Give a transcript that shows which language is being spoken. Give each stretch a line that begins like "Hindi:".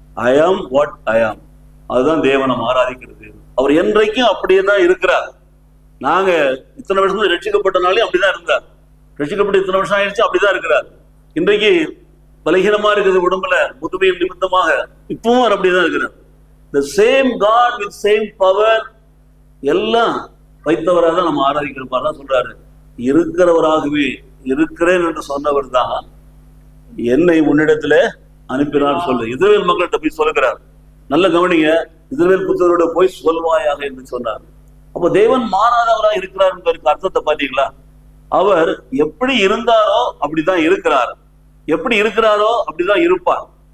English: I am what I am.
Tamil: அதுதான் தேவனை ஆராதிக்கிறது. அவர் என்றைக்கும் அப்படியே தான் இருக்கிறார். நாங்க இத்தனை வருஷம் ரட்சிக்கப்பட்டனாலே அப்படிதான் இருந்தார். ரட்சிக்கப்பட்டு இத்தனை வருஷம் ஆயிடுச்சு, அப்படிதான் இருக்கிறார். இன்றைக்கு பலகீனமா இருக்குது உடம்புல, முதுமையின் நிமித்தமாக, இப்பவும் அவர் அப்படிதான் இருக்கிறார்.
English: The same God with same power
Tamil: எல்லாம் வைத்தவராக தான் நம்ம ஆராதிக்கிறோம். தான் சொல்றாரு, இருக்கிறவராகவே இருக்கிறேன் என்று சொன்னவர் தான் என்னை உன்னிடத்துல அனுப்பினார் சொல்லு. இஸ்ரவேல் மக்கள்கிட்ட போய் சொல்லுகிறார். நல்ல கவனிங்க, இஸ்ரவேல் புத்திரரோட போய் சொல்வாயாக என்று சொன்னார். அப்போ தேவன் மாறாதவராக இருக்கிறார் என்பதற்கு அர்த்தத்தை பாத்தீங்களா? அவர் எப்படி இருந்தாரோ அப்படிதான் இருக்கிறார், எப்படி இருக்கிறாரோ அப்படிதான் இருப்பார்.